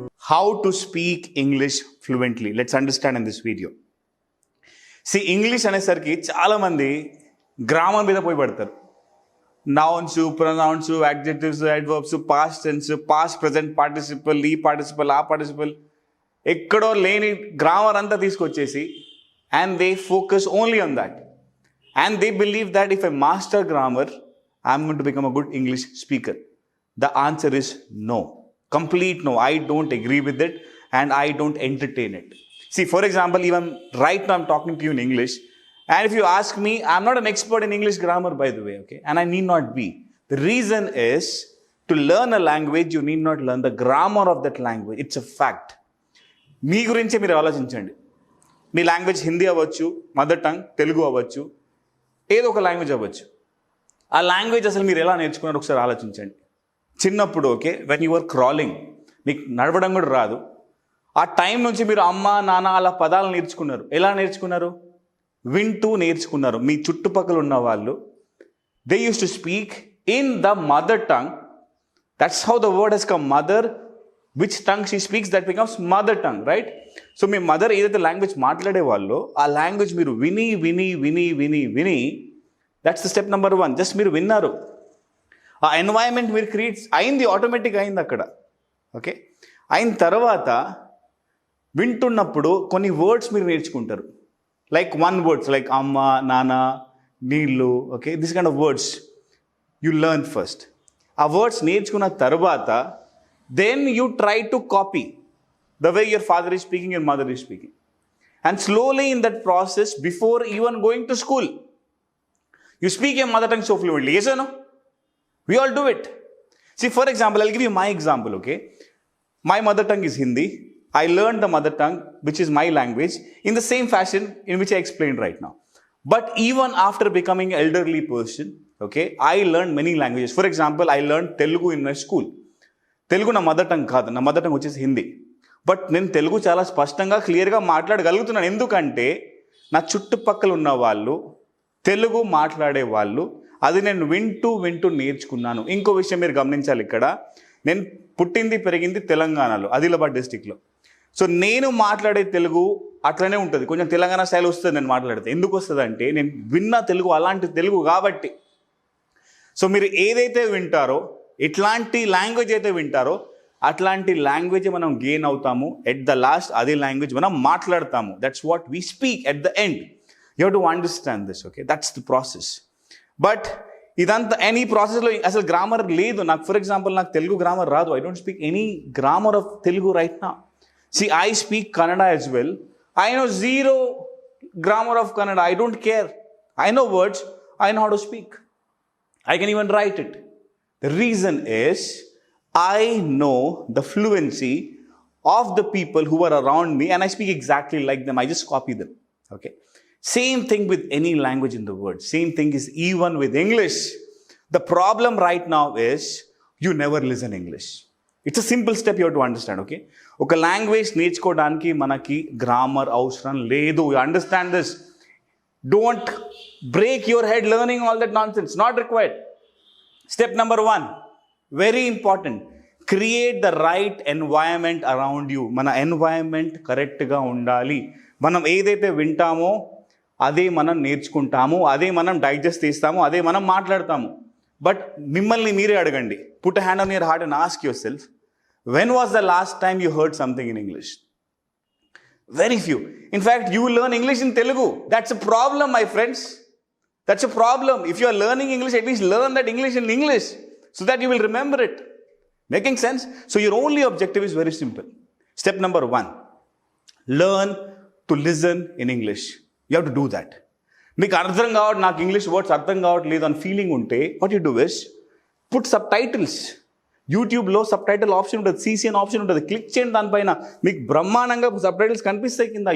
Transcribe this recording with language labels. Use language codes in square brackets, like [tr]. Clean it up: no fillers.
[en] how to speak English fluently. Let's understand in this video. [te] See, English అనేసరికి చాలా మంది grammar మీద పోయి పడతారు. Nouns, pronounce, adjectives, adverbs, past tense, past present participle, ఈ participle, ఆ పార్టిసిపల్, ఎక్కడో లేని గ్రామర్ అంతా తీసుకొచ్చేసి [en] and they focus only on that. And they believe that if I master grammar, I'm going to become a good English speaker. The answer is no. Complete no. I don't agree with it and I don't entertain it. See, for example, even right now I'm talking to you in English. And if you ask me, I'm not an expert in English grammar, by the way, okay? And I need not be. The reason is, to learn a language, you need not learn the grammar of that language. It's a fact. [te] మీ గురించే మీరు ఆలోచించండి. మీ language Hindi అవ్వచ్చు, mother tongue Telugu అవ్వచ్చు, ఏదో ఒక language అవ్వచ్చు. ఆ language అసలు మీరు ఎలా నేర్చుకున్నారో ఒకసారి ఆలోచించండి. చిన్నప్పుడు okay, [en] when you are crawling, [te] మీకు నడవడం కూడా రాదు. ఆ టైం నుంచి మీరు అమ్మ నాన్న అలా పదాలు నేర్చుకున్నారు. ఎలా నేర్చుకున్నారు? వింటూ నేర్చుకున్నారు. మీ చుట్టుపక్కల ఉన్న వాళ్ళు [en] They use to speak in the mother tongue. That's how the word has come. Mother, which tongue she speaks, that becomes mother tongue, right? [te] So మీ mother ఏదైతే లాంగ్వేజ్ మాట్లాడే వాళ్ళు, ఆ లాంగ్వేజ్ మీరు విని విని విని విని విని, [en] That's the step number 1. [te] Just మీరు విన్నారు, ఆ ఎన్వైరన్మెంట్ మీరు క్రియేట్ అయింది, ఆటోమేటిక్గా అయింది అక్కడ. ఓకే, అయిన తర్వాత వింటున్నప్పుడు కొన్ని వర్డ్స్ మీరు నేర్చుకుంటారు. [en] Like one words, like అమ్మ, నాన్న, నీళ్ళు, okay, this kind of words you learn first. [te] ఆ వర్డ్స్ నేర్చుకున్న తర్వాత [en] then you try to copy the way your father is speaking, your mother is speaking. And slowly in that process, before even going to school, you speak your mother tongue so fluently. Yes or no? We all do it. See, for example, I'll give you my example, okay? My mother tongue is Hindi. I learned the mother tongue, which is my language, in the same fashion in which I explained right now. But even after becoming an elderly person, okay, I learned many languages. For example, I learned Telugu in my school. [te] Telugu నా mother tongue కాదు, నా mother tongue వచ్చేసి Hindi. But నేను తెలుగు చాలా స్పష్టంగా క్లియర్గా మాట్లాడగలుగుతున్నాను. ఎందుకంటే నా చుట్టుపక్కల ఉన్న వాళ్ళు తెలుగు మాట్లాడే వాళ్ళు, అది నేను వింటూ వింటూ నేర్చుకున్నాను. ఇంకో విషయం మీరు గమనించాలి, ఇక్కడ నేను పుట్టింది పెరిగింది తెలంగాణలో, ఆదిలాబాద్ డిస్టిక్లో. సో నేను మాట్లాడే తెలుగు అట్లనే ఉంటుంది, కొంచెం తెలంగాణ స్టైల్ వస్తుంది నేను మాట్లాడితే. ఎందుకు వస్తుంది అంటే నేను విన్న తెలుగు అలాంటి తెలుగు కాబట్టి. సో మీరు ఏదైతే వింటారో, ఎట్లాంటి లాంగ్వేజ్ అయితే వింటారో అట్లాంటి లాంగ్వేజ్ మనం గెయిన్ అవుతాము. [en] at the last [te] అదే లాంగ్వేజ్ మనం మాట్లాడతాము. [en] That's what we speak at the end. You have to understand this, okay? That's the process. [te] But ఇదంతా ఎనీ ప్రాసెస్లో అసలు గ్రామర్ లేదు. నాకు ఫర్ ఎగ్జాంపుల్ నాకు తెలుగు గ్రామర్ రాదు. [en] I don't speak any grammar of Telugu right now. See, I speak Kannada as well. I know zero grammar of Kannada. I don't care. I know words. I know how to speak. I can even write it. The reason is I know the fluency of the people who are around me and I speak exactly like them. I just copy them. Okay. Same thing with any language in the world. Same thing is even with English. The problem right now is you never listen English. It's a simple step you have to understand, okay? [te] ఒక language నేర్చుకోవడానికి మనకి grammar అవసరం లేదు. [en] You understand this? Don't break your head learning all that nonsense. Not required. Step number 1, very important. Create the right environment around you. [te] మన environment కరెక్ట్గా ఉండాలి. మనం ఏదైతే వింటామో అదే మనం నేర్చుకుంటాము, అదే మనం డైజెస్ట్ చేస్తాము, అదే మనం మాట్లాడతాము. బట్ మిమ్మల్ని మీరే అడగండి. [en] Put a hand on your heart and ask yourself, when was the last time you heard something in English? Very few. In fact, you will learn English in Telugu. That's a problem, my friends. That's a problem. If you are learning English, at least learn that English in English so that you will remember it. Making sense? So your only objective is very simple. Step number 1, learn to listen in English. You have to do that. [te] మీకు అర్థం కావట్, నాకు English words అర్థం కావట్లేదు అని feeling ఉంటే [en] What you do is put subtitles. [te] యూట్యూబ్లో sub title option ఉంటుంది, CC అని ఆప్షన్ ఉంటుంది. క్లిక్ చేయండి దానిపైన, మీకు బ్రహ్మాండంగా సబ్ టైటిల్స్ కనిపిస్తాయి కింద.